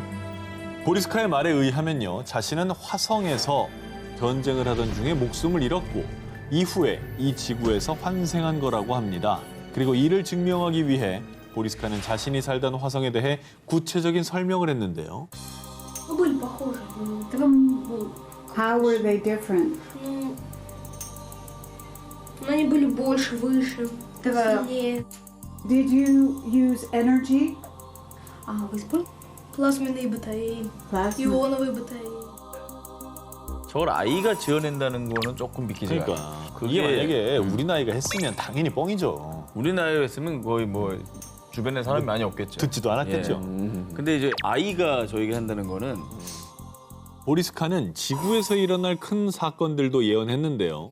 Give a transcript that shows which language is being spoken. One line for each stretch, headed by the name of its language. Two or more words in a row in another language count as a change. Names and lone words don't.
Korean: 보리스카의 말에 의하면요, 자신은 화성에서 전쟁을 하던 중에 목숨을 잃었고 이후에 이 지구에서 환생한 거라고 합니다. 그리고 이를 증명하기 위해 보리스카는 자신이 살던 화성에 대해 구체적인 설명을 했는데요.
Russian: Ну, были похожи. Так,
English: how were they different?
Russian: Ну, они были больше, выше, Да. сильнее.
English: Did you use energy?
Russian: Вы спали? Плазменные батареи, Plasma. ионовые батареи.
Korean: 저걸 아이가 지어낸다는 거는 조금 믿기지가 않아요. 그러니까 이게 만약에 우리 나이가 했으면 당연히 뻥이죠. 우리 나이였으면 거의 뭐 주변에 사람이 많이 없겠죠. 듣지도 않았겠죠. 근데 이제 아이가 저에게 한다는 거는 보리스카는 지구에서 일어날 큰 사건들도 예언했는데요.